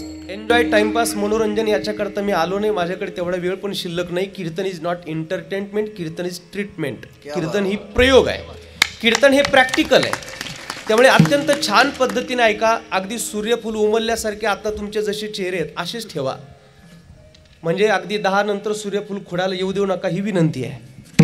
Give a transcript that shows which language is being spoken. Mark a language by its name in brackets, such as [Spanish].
[Marathi] Enjoy timepass मनोरंजन याच्याकरता मी आलो नाही, माझ्याकडे तेवढा वेळ पण शिल्लक नाही. [English] Kirtan is not entertainment, kirtan is treatment. [Marathi] कीर्तन ही प्रयोग आहे, कीर्तन हे प्रॅक्टिकल आहे. त्यामुळे अत्यंत छान पद्धतीने ऐका. अगदी सूर्यफूल उमलल्यासारखे आता तुमचे जसे चेहरे आहेत असेच ठेवा. म्हणजे अगदी 10 नंतर सूर्यफूल खोडाला येऊ देऊ नका, ही विनंती आहे.